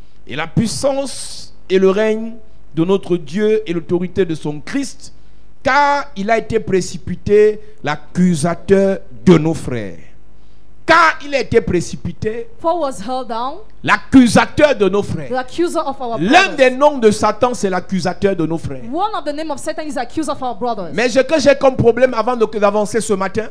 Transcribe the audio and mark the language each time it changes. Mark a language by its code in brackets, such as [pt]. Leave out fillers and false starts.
[fr] Et la puissance et le règne de notre Dieu et l'autorité de son Christ, car il a été précipité l'accusateur de nos frères. Car il a été précipité [en] For was held down, [fr] l'accusateur de nos [en] the [fr] frères. [en] accuser of our [fr] L'un des [en] brothers. [fr] noms de Satan, c'est l'accusateur de nos frères. [en] One of the name of Satan is accuser of our brothers. [fr] Mais ce que j'ai comme problème avant d'avancer ce matin,